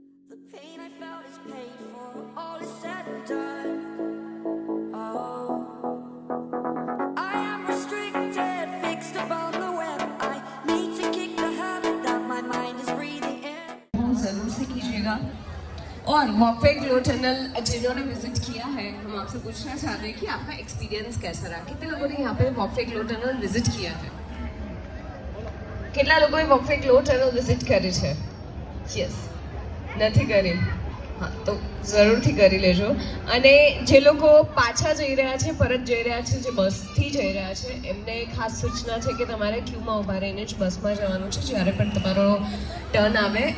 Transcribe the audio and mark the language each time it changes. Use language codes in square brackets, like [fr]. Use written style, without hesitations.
[en] The pain I felt is paid for, all is said and done. Oh, I am restricted, fixed upon the web. I need to kick the habit that my mind is breathing in. [hi] जरूर से कीजिएगा। और मॉकवे glow tunnel जिन्होंने visit किया है, हम आपसे पूछना चाहते हैं कि आपका एक्सपीरियंस कैसा रहा? कितने लोगों ने यहाँ पे मॉकवे ग्लो टनल विजिट किया है? [gu] કેટલા લોકોએ મૉકવે ગ્લો ટનલ વિઝિટ કરી છે? યસ, નથી કરી. હા તો જરૂરથી કરી લેજો. અને જે લોકો પાછા જઈ રહ્યા છે, પરત જઈ રહ્યા છે, જે બસથી જઈ રહ્યા છે, એમને ખાસ સૂચના છે કે તમારે ક્યુમાં ઊભા રહીને જ બસમાં જવાનું છે જ્યારે પણ તમારો ટર્ન આવે.